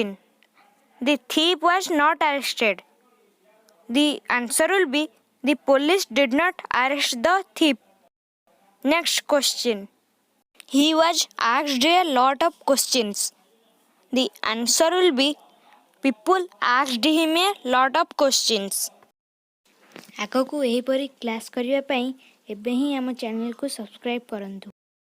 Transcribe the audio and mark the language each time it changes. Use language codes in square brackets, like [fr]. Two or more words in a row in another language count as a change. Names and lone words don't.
[en] The thief was not arrested. The answer will be the police did not arrest the thief. Next question. He was asked a lot of questions. The answer will be people asked him a lot of questions. [or] ଆଗକୁ ଏହିପରି କ୍ଲାସ୍ କରିବା ପାଇଁ ଏବେ ହିଁ ଆମ ଚ୍ୟାନେଲକୁ ସବସ୍କ୍ରାଇବ୍ କରନ୍ତୁ।